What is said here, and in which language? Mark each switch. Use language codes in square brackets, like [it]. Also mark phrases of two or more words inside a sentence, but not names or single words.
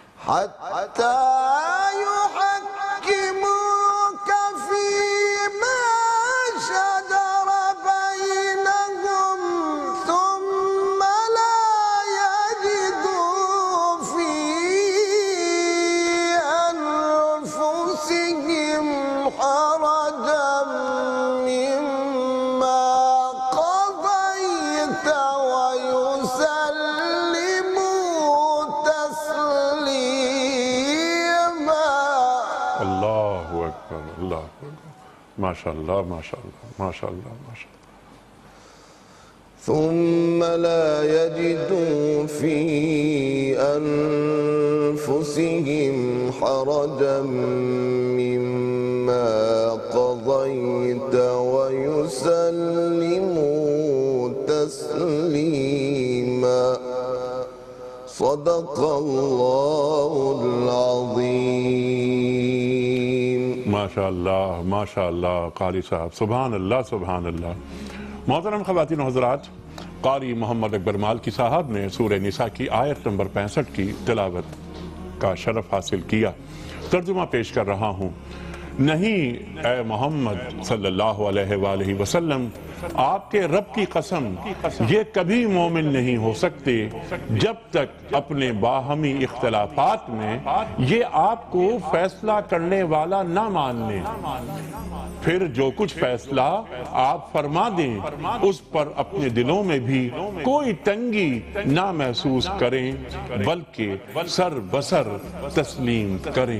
[ar] حتى يحكموك فيما شجر بينهم ثم لا يجدوا في أنفسهم حرجا مما قضيت ويسلموا تسليما. اللہ اکبر، اللہ اکبر، ماشاء اللہ ماشاء اللہ ماشاء اللہ ماشاء اللہ. ثم لا يجدوا في أنفسهم حرجا مما قضيت ويسلموا تسليما. صدق الله العظيم. ماشاء اللہ ماشاء اللہ [ur] قاری صاحب، [ar] سبحان اللہ سبحان اللہ. [ur] محترم خواتین و حضرات، قاری محمد اکبر مالکی صاحب نے سورہ نساء کی آیت نمبر 65 کی تلاوت کا شرف حاصل کیا. ترجمہ پیش کر رہا ہوں. نہیں اے محمد [ar] صلی اللہ علیہ وآلہ وسلم، [ur] آپ کے رب کی قسم یہ کبھی مومن نہیں ہو سکتے جب تک اپنے باہمی اختلافات میں یہ آپ کو فیصلہ کرنے والا نہ مان لیں، پھر جو کچھ فیصلہ آپ فرما دیں اس پر اپنے دلوں میں بھی کوئی تنگی نہ محسوس کریں بلکہ سر بسر تسلیم کریں.